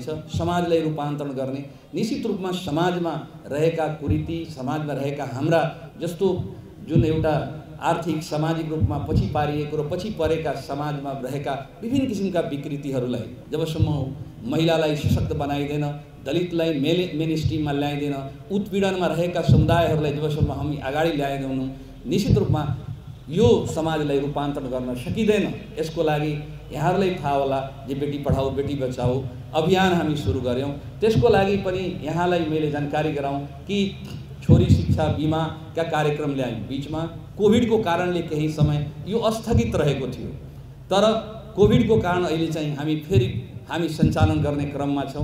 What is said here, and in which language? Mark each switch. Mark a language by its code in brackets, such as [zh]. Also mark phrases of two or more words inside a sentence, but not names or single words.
[ne] समाजलाई रूपान्तरण गर्ने, निश्चित रूपमा समाजमा रहेका कुरीति, समाजमा रहेका हाम्रा जस्तो जुन एउटा आर्थिक सामाजिक रूपमा पछि पारिएको र पछि परेका समाजमा रहेका विभिन्न किसिमका विकृतिहरूलाई जबसम्म महिलालाई सशक्त बनाइदैन, दलितलाई [en] main stream-मा [ne] ल्याइदैन, उत्पीडनमा रहेका समुदायहरूलाई जबसम्म हामी अगाडि ल्याएनौँ, निश्चित रूपमा यो समाजलाई रूपान्तरण गर्न सकिँदैन। यसको लागि यहाँहरूलाई थाहा होला जे [hi] बेटी पढाओ बेटी बचाओ [ne] अभियान हामी सुरु गऱ्यौँ। त्यसको लागि पनि यहाँलाई मैले जानकारी गराउँ कि छोरी शिक्षा बीमाका कार्यक्रम ल्यायौँ। बीचमा कोभिडको कारणले केही समय यो स्थगित रहेको थियो, तर कोभिडको कारण अहिले चाहिँ हामी सञ्चालन गर्ने क्रममा छौँ।